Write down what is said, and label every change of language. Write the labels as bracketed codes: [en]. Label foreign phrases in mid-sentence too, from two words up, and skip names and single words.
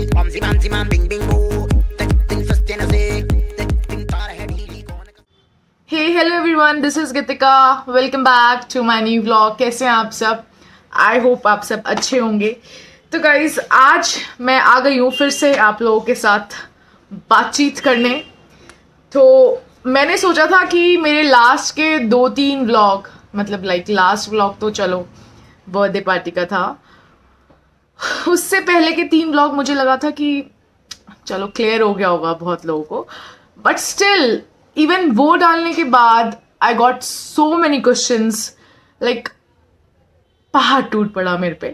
[en] Simam, bing bing boo. Tekting first and say, tekting tar hai dili kaun. Hey hello everyone, this is Geetika. Welcome back to my new vlog. [hi] कैसे हैं आप सब? [en] I hope [hi] आप सब अच्छे होंगे। तो गाइज, आज मैं आ गई हूँ फिर से आप लोगों के साथ बातचीत करने। तो मैंने सोचा था कि मेरे लास्ट के 2-3 व्लॉग, मतलब [en] last vlog [hi] तो चलो [en] birthday party [hi] का था, उससे पहले के 3 व्लॉग मुझे लगा था कि चलो क्लियर हो गया होगा बहुत लोगों को, [en] but still even [hi] वो डालने के बाद [en] I got so many questions, [hi] लाइक पहाड़ टूट पड़ा मेरे पे।